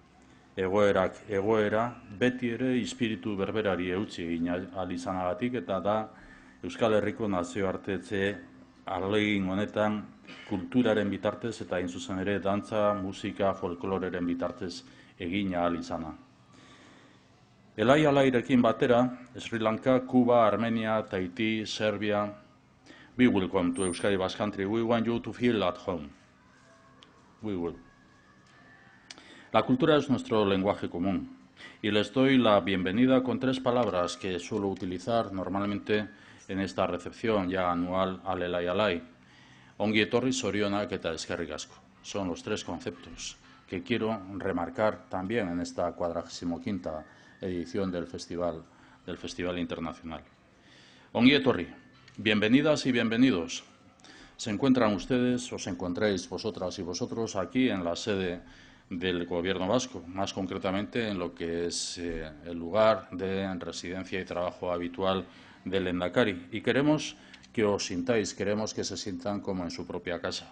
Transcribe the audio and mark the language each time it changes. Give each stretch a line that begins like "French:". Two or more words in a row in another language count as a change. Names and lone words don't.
Basque: egoera beti ere espiritu berberari eutsi egin ahal izanagatik eta da Euskal Herriko nazioartetze ahalegin honetan kulturaren bitartez eta hain zuzen ere dantza, musika, folkloreren bitartez egin ahal izana. Elai-alairekin batera, Sri Lanka, Kuba, Armenia, Tahiti, Serbia.
English: We will come to Euskadi Basque Country. We want you to feel at home. We will.
Spanish: La cultura es nuestro lenguaje común y les doy la bienvenida con 3 palabras que suelo utilizar normalmente en esta recepción ya anual al Elai-alai.
Basque: Ongi etorri, zorionak eta eskerrik asko.
Spanish: Son los 3 conceptos que quiero remarcar también en esta 45ª edición del Festival Internacional.
Basque: Ongi etorri.
Spanish: Bienvenidas y bienvenidos. Se encuentran ustedes, os encontréis vosotras y vosotros aquí en la sede del Gobierno vasco, más concretamente en lo que es el lugar de residencia y trabajo habitual del Lehendakari. Y queremos que os sintáis, queremos que se sientan como en su propia casa.